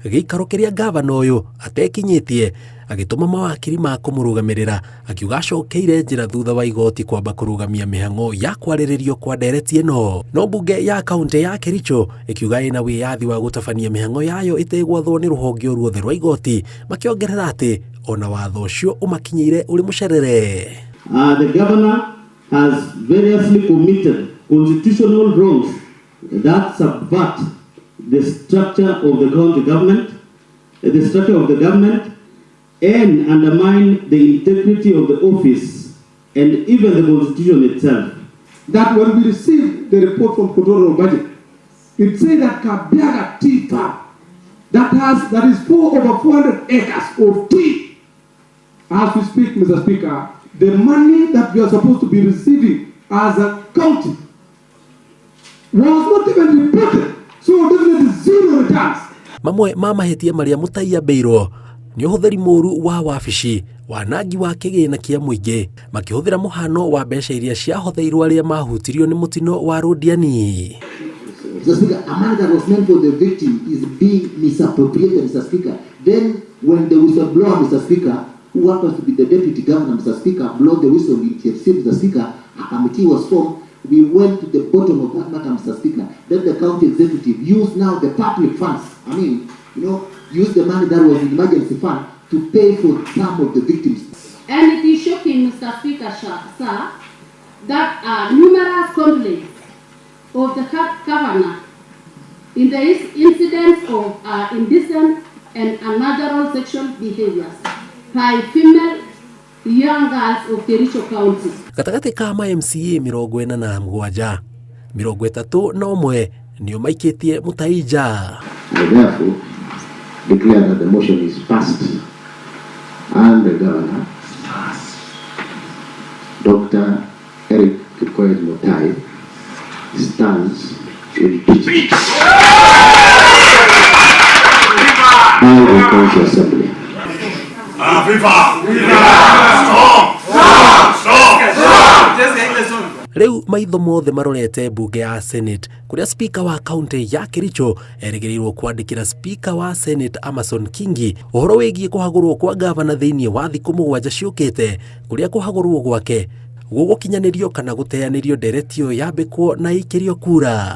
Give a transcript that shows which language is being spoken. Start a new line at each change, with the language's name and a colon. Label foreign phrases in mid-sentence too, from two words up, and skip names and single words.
Kikuyu: Gĩikaro kĩrĩa gavana ũyũ atekinyĩtie agĩtũma mawakiri ma kũmũrũgamĩrĩra akiuga acokeire njĩra thutha wa igoti kwamba kũrũgamia mĩhang'o ya kwarĩrĩrio kwa ndereti ĩno. No mbunge ya kaunti ya Kericho ĩkiuga ĩna wĩyathi wa gũtabania mĩhang'o yayo ĩtegwathwo nĩ rũhonge ruothe rwa igoti, makĩongerera atĩ ona watho ũcio ũmakinyĩire ũrĩ mũcerere.
English: The governor has variously committed constitutional wrongs that subvert the structure of the county government, and undermine the integrity of the office and even the constitution itself. That when we received the report from Controller of Budget, it said that Kabiaga Tea Farm, that is over 400 acres of tea. As we speak, Mr. Speaker, the money that we are supposed to be receiving as a county was not even reported, so definitely zero returns.
Kikuyu: Mamwe ma mahĩtia marĩa Mutai ambĩirwo nĩ ũhũthĩri mũũru wa wabici, wanangi wa kĩgĩna kĩa mũingĩ, makĩhũthĩra mũhano wa mbeca iria ciahotheirwo arĩa mahutirio nĩ mũtino wa Rũdiani.
English: Mr. Speaker, a money that was meant for the victim is being misappropriated, Mr. Speaker. Then when the whistleblower, Mr. Speaker, who happens to be the deputy governor, Mr. Speaker, blow the whistle in TFC, Mr. Speaker, a committee was formed. We went to the bottom of that matter, Mr. Speaker. Then the county executive used now the public funds. Use the money that was in emergency fund to pay for some of the victims. And it is shocking, Mr. Speaker, sir, that numerous complaints of the governor in the incidents of indecent and unnatural sexual behaviors by female young girls of Kericho County.
Kikuyu: Gatagatĩ ka ma MCA 47, 31 nĩo maikĩtie Mutai nja.
English: I therefore declare that the motion is passed and the governor, Dr. Eric Mutai, stands impeached by the County Assembly.
Kikuyu: Rĩu maitho mothe marorete mbunge ya Senate kũrĩa speaker wa kaunti ya Kericho erĩgĩrĩirwo kwandĩkĩra speaker wa Senate Amason Kingi ũhoro wĩgiĩ kũhagũrwo kwa gavana thĩinĩ wa thikũ 7 ciũkĩte, kũrĩa kũhagũrwo gwake gũgũkinyanĩrio kana gũteanĩrio ndereti ĩyo yambĩkwo na ikĩrio kura.